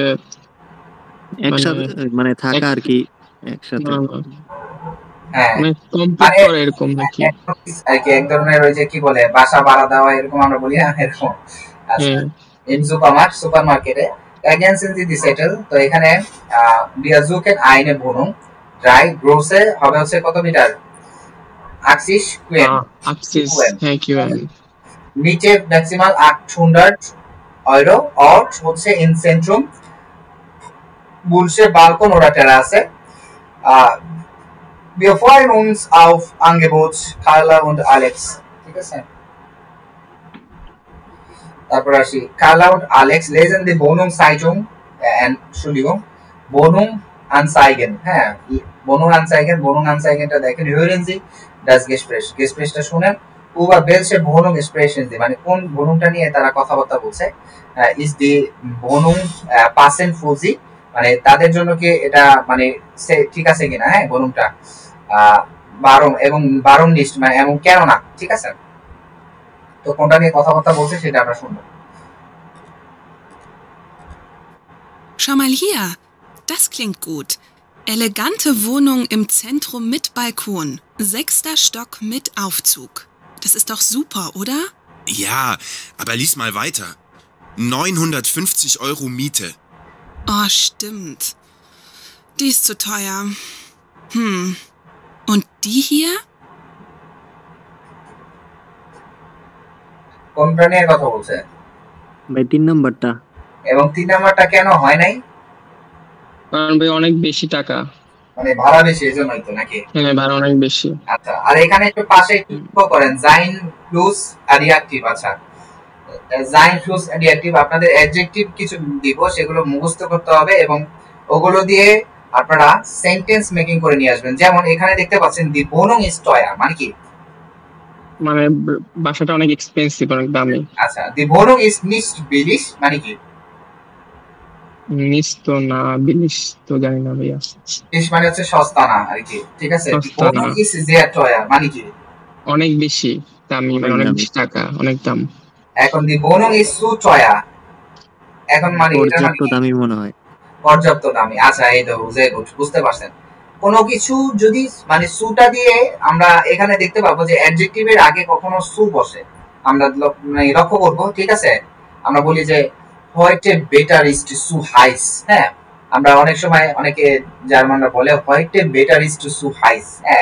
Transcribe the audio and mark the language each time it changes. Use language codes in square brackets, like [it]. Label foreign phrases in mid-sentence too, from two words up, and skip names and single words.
[bn] একসাথে মানে থাকা আর কি একসাথে, হ্যাঁ মানে কমপ্লিট করে এরকম নাকি আর কি, এক ধরনের ওই যে কি বলে বাসা ভাড়া দেওয়া এরকম আমরা বলি না এরকম। [de] আচ্ছা in Supermarkt ergänzen Sie die Zettel, [bn] তো এখানে [de] wir suchen eine Wohnung, 3 große [bn] হবে হচ্ছে কত মিটার [de] 80 QM, 80 হ্যাঁ QM, নিচে ম্যাক্সিমাল 800 Euro, Ort হচ্ছে in Zentrum, Bullsche Balkon oder Terrasse, wir freuen uns auf Angebot Carla und Alex, [bn] ঠিক আছে। তারপর আসি [de] Carla und Alex lesen die Wohnungszeitung, Entschuldigung, Wohnungsanzeigen, [bn] হ্যাঁ Wohnungsanzeigenটা দেখেন, [de] hören Sie das Gesprächটা শুনেন, über welche Wohnung sprechen Sie, [bn] মানে কোন wohnungটা নিয়ে তারা কথাবার্তা বলছে, [de] is die Wohnung passend für Sie, [bn] মানে তাদের জন্য কি এটা মানে ঠিক আছে কিনা, হ্যাঁ wohnungটা বারণ লিস্ট মানে এমন কেন না, ঠিক আছে। তো কোনটা নিয়ে কথাবার্তা বলছে সেটা আমরা শুনবো। [de] Schau mal hier, das klingt gut. Elegante Wohnung im Zentrum mit Balkon, 6. Stock mit Aufzug. Das ist doch super, oder? Ja, aber lies mal weiter. 950 Euro Miete. Oh, stimmt. Die ist zu teuer. Und die hier? [bn] কোনটা নিয়ে কথা বলছে ভাই 3 নাম্বারটা, এবং 3 নাম্বারটা কেন হয় নাই, কারণ ভাই অনেক বেশি টাকা, মানে ভাড়া বেশি এজন্যই তো নাকি, হ্যাঁ ভাড়া অনেক বেশি। আচ্ছা আর এখানে একটু পাশে লক্ষ্য করেন জাইন [en] plus adjective, [bn] আচ্ছা জাইন [en] plus adjective [bn] আপনাদের অ্যাডজেক্টিভ কিছু দিব সেগুলো মুখস্থ করতে হবে এবং ওগুলো দিয়ে আপনারা [en] sentence making [bn] করে নিয়ে আসবেন। যেমন এখানে দেখতে পাচ্ছেন [de] die Wohnung ist teuer [bn] মানে কি, মানে বাসাটা অনেক এক্সপেন্সিভ, অনেক দামি। আচ্ছা [de] die Wohnung ist nicht billig [bn] মানে কি, নিস তো না, বিলিশ তো জানি না ভাইয়া। বিলিশ মানে হচ্ছে সস্তা না আর কি, ঠিক আছে। সস্তা না, [de] Wohnung ist sehr teuer [bn] মানে কি? অনেক বেশি দামি, মানে অনেক বেশি টাকা, অনেক দাম। [de] এখন die Wohnung ist zu teuer, [bn] এখন মানে এটা মানে পর্যাপ্ত দামি মনে হয়। পর্যাপ্ত দামি। আচ্ছা এই তো বুঝতে পারছেন। কোনো কিছু যদি মানে সুটা দিয়ে আমরা এখানে দেখতে পাবো যে অ্যাডজেক্টিভের আগে কখনো সু বসে, আমরা মানে লক্ষ্য করব, ঠিক আছে। আমরা বলি যে [de] heute better ist zu heiß, [bn] হ্যাঁ, আমরা অনেক সময় অনেকে জার্মানরা বলে [de] heute better ist zu heiß, [bn] হ্যাঁ।